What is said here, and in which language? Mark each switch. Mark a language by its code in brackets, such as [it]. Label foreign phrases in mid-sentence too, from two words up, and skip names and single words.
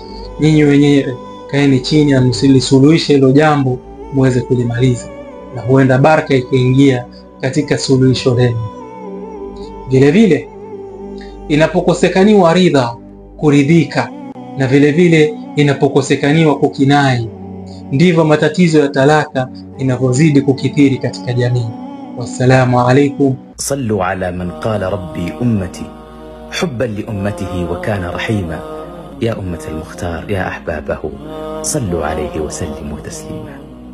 [sw] Nyinyi wenyewe kaeni chini na msilisuluhishe hilo jambo muweze kulimaliza, na huenda baraka ikaingia katika suluhisho lenu. Vile vile inapokosekaniwa ridha, kuridhika, na vile vile inapokosekaniwa kukinai, ndivyo matatizo ya talaka inavyozidi kukithiri katika jamii. [ar] والسلام عليكم. صلوا على من قال ربي أمتي حبا لأمته وكان رحيما يا أمة المختار يا أحبابه صلوا عليه وسلموا تسليما.